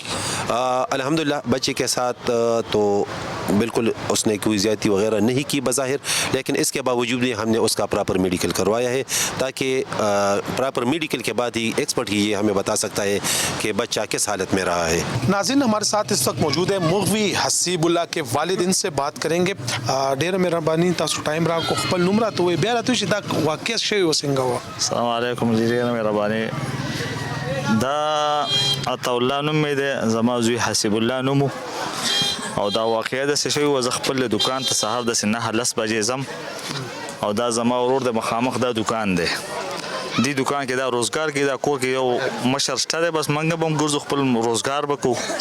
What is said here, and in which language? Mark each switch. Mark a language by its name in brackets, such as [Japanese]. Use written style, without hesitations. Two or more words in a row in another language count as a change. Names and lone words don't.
[Urdu] الحمدللہ بچے کے ساتھ تو بالکل اس نے کوئی زیادتی وغیرہ نہیں کی بظاہر, لیکن اس کے باوجود بھی ہم نے اس کا پراپر میڈیکل کروایا ہے تاکہ پراپر میڈیکل کے بعد ہی ایکسپرٹ ہی یہ ہمیں بتا سکتا ہے کہ بچہ کس حالت میں رہا ہے. ناظرین, ہمارے ساتھ اس وقت موجود ہے مغوی حسیب اللہ کے والد, ان سے بات کریں گے. [Pashto] ډیره مهرباني تاسو ټایم راکو, خپل نوم راته وایئ, بیا راته وایئ چې دا واقعه شوې وه څنګه وه. السلام علیکم جی, ډیره مهرباني. دا عطاالله نوم مې دی, زما زوی حسیب الله نوم و او دا واقعه داسې شوې وه, زه خپل دکان ته سهار داسې 9-10 بجې ځم او دا زما ورور د مخامخ دا دکان دی, دی دکان کې دا روزګار کې دا کور کې یو مشر شته دی, بس موږ به هم ګرځو خپل روزګار به کوو.